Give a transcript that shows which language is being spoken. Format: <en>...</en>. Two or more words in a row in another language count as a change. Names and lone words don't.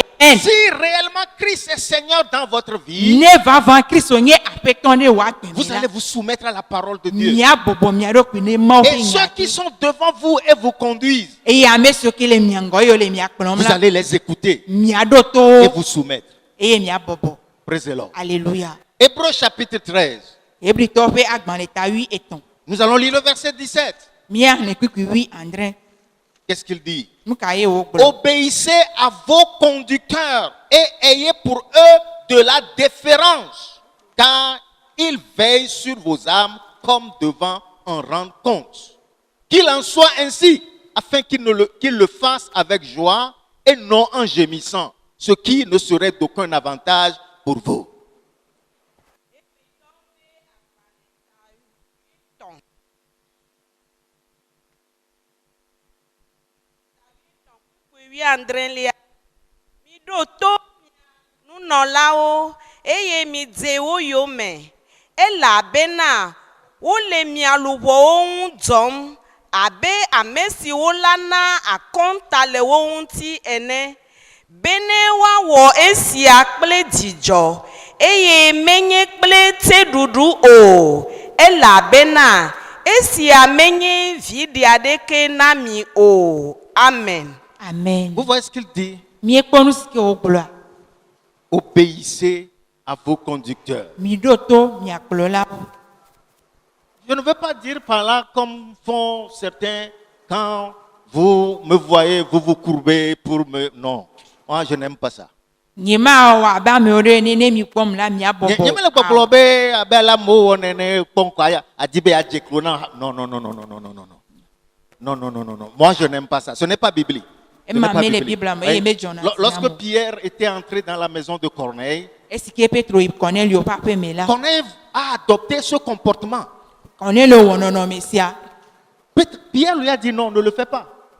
<fr>Si réellement Christ est Seigneur dans votre vie, vous allez vous soumettre à la parole de Dieu. Et ceux qui sont devant vous et vous conduisent, vous allez les écouter et vous soumettre.</fr> <en>Praise the Lord.</en> <fr>Alléluia. Hébreux chapitre 13. Nous allons lire le verset 17. Qu'est-ce qu'il dit? Obéissez à vos conducteurs et ayez pour eux de la déférence, car ils veillent sur vos âmes comme devant en rendre compte. Qu'il en soit ainsi, afin qu'ils le fassent avec joie et non en gémissant, ce qui ne serait d'aucun avantage pour vous.</fr> <ee>Eye mi dze wo yome elabena wo le mialuwo ŋudzɔm abe ame siwo lana akɔnta le wo ŋuti ene bene woawɔ esia kple dzidzɔ eye menye kple teɖuɖu o elabena esia menye viɖi aɖeke na mi o.</ee> <fr>Amen. Amen. Vous voyez ce qu'il dit? Obéissez à vos conducteurs. Je ne veux pas dire par là comme font certains quand vous me voyez, vous vous courbez pour me... Non, moi je n'aime pas ça. Non, non, non, non, non, non, non, non, non. Non, non, non, non, non. Moi je n'aime pas ça. Ce n'est pas biblique. Lorsque Pierre était entré dans la maison de Corneille, Corneille a adopté ce comportement. Pierre lui a dit non, ne le fais pas.</fr>